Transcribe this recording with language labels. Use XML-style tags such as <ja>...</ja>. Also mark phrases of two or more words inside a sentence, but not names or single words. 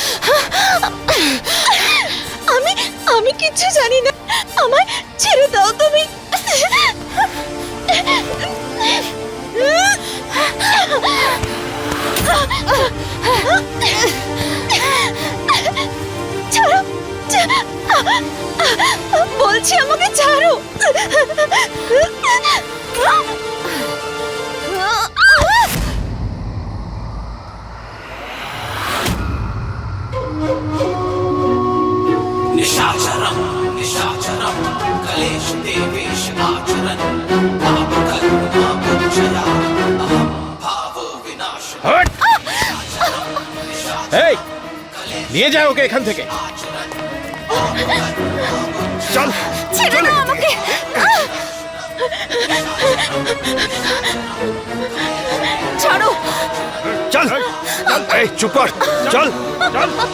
<bn>আমি আমি কিচ্ছু জানি না, আমায় ছেড়ে দাও তুমি। ছাড়ো, বলছি আমাকে ছাড়ো।</bn> <sa>निशाचरं निशाचरं कलेश देवेश आचरन् पाप करुणा पुञ्जया अहं भावो विनाश।</sa> <bn>হট! এই, নিয়ে যাও ওকে এখান থেকে। চল ছেড়ে দাও আমাকে। ছাড়ো। চল এই, চুপ কর, চল চল।</bn>